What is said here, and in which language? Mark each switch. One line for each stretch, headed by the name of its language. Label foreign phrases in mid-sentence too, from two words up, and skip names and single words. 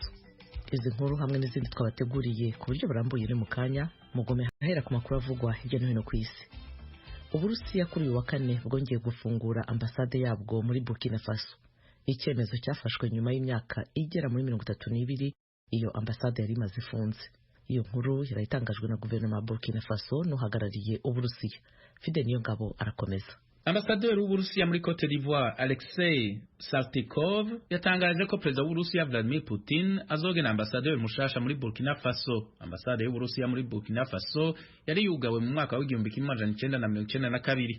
Kinyarwanda: Izi nkuru hamwe n'izindi twabateguriye ku buryo burambuye ni mu kanya mugome ahera ku makuru avugwa hirya no hino ku isi. Uburusiya kuri uyu wa kane bwongeye gufungura ambasade yabwo muri Burkina Faso. Icyemezo cyafashwe nyuma y'imyaka igera muri 32 iyo ambasade yari imaze ifunze. Iyo nkuru yarayitangajwe na guverinoma ya Burkina Faso n'uhagarariye Uburusiya. Fide Niyongabo arakomeza.
Rundi: Ambasaderi w'Uburusiya muri Cote d'Ivoire Alexei Saltykov yatangaje ko perezida w'Uburusiya Vladimir Putin azogena ambasaderi mushasha muri Burkina Faso. Ambasaderi w'Uburusiya muri Burkina Faso yari yugawe mu mwaka w'1992.